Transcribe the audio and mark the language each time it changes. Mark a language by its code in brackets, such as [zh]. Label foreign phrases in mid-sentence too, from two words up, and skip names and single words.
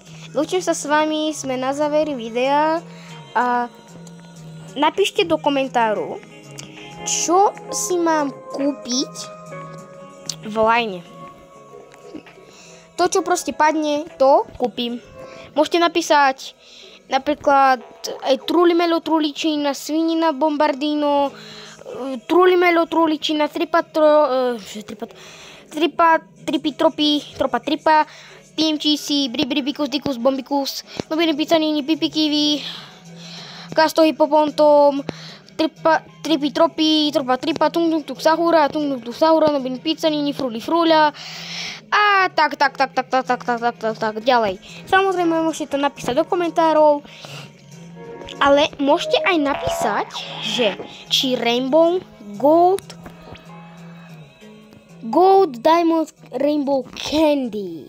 [sk] Lúčim sa s vami, sme na záveri videa a napíšte do komentáru, čo si mám kúpiť v line. To, čo proste padne, to kúpim. Môžete napísať napríklad aj Trulimelo, Truličina, Svinina, Bombardino, Trulimelo, Truličina, Tripa, Tripa, PMGC, Bribicus, Dicus, Bombicus, Nobili Pizzanini, Pipikivi, Casto Hippopontom, Tripi, Tropa, Tung, Sahura, Nobili Pizzanini, Frulia. A tak, ďalej. Samozrejme, môžete to napísať do komentárov, ale môžete aj napísať, že či Rainbow, Gold, Diamond, Rainbow Candy.